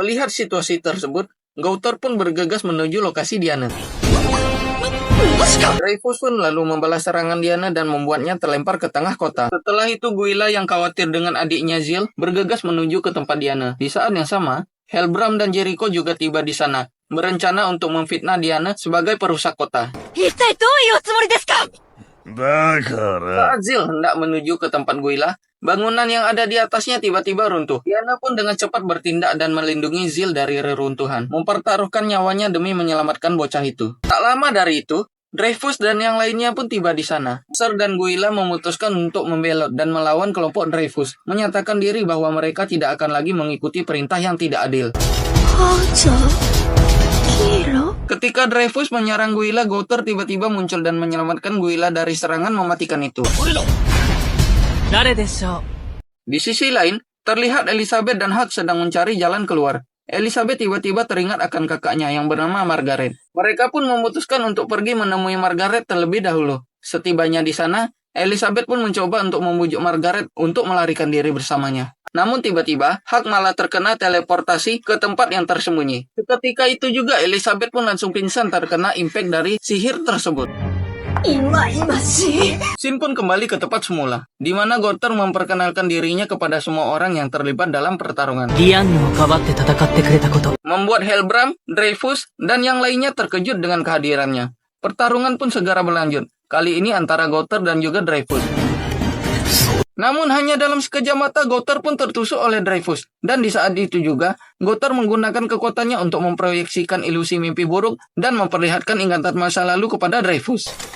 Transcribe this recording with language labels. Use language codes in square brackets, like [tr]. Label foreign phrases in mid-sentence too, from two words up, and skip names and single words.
[id] Melihat situasi tersebut, Gouter pun bergegas menuju lokasi Diana. Dreyfus pun lalu membalas serangan Diana dan membuatnya terlempar ke tengah kota. Setelah itu Guila yang khawatir dengan adiknya Zil bergegas menuju ke tempat Diana. Di saat yang sama, Helbram dan Jericho juga tiba di sana, berencana untuk memfitnah Diana sebagai perusak kota. [ja] 一体どういうつもりですか？だから、 [id] Saat Zil hendak menuju ke tempat Guila, bangunan yang ada di atasnya tiba-tiba runtuh. Diana pun dengan cepat bertindak dan melindungi Zil dari reruntuhan, mempertaruhkan nyawanya demi menyelamatkan bocah itu. Tak lama dari itu, Dreyfus dan yang lainnya pun tiba di sana. Sir dan Guila memutuskan untuk membelot dan melawan kelompok Dreyfus, menyatakan diri bahwa mereka tidak akan lagi mengikuti perintah yang tidak adil. Ketika Dreyfus menyerang Guila, Gouter tiba-tiba muncul dan menyelamatkan Guila dari serangan mematikan itu. [ja] 誰でしょう？ [id] Di sisi lain, terlihat Elizabeth dan Hug sedang mencari jalan keluar. Elizabeth tiba-tiba teringat akan kakaknya yang bernama Margaret. Mereka pun memutuskan untuk pergi menemui Margaret terlebih dahulu. Setibanya di sana, Elizabeth pun mencoba untuk membujuk Margaret untuk melarikan diri bersamanya. Namun tiba-tiba, Hug malah terkena teleportasi ke tempat yang tersembunyi. Seketika itu juga Elizabeth pun langsung pingsan terkena impact dari sihir tersebut. Scene pun kembali ke tempat semula, di mana Gouter memperkenalkan dirinya kepada semua orang yang terlibat dalam pertarungan. [ja] ディアンヌをかばって戦ってくれたこと。 [id] Membuat Helbram, Dreyfus, dan yang lainnya terkejut dengan kehadirannya. Pertarungan pun segera berlanjut, kali ini antara Gouter dan juga Dreyfus. Namun hanya dalam sekejap mata Gouter pun tertusuk oleh Dreyfus. Dan di saat itu juga, Gouter menggunakan kekuatannya untuk memproyeksikan ilusi mimpi buruk dan memperlihatkan ingatan masa lalu kepada Dreyfus.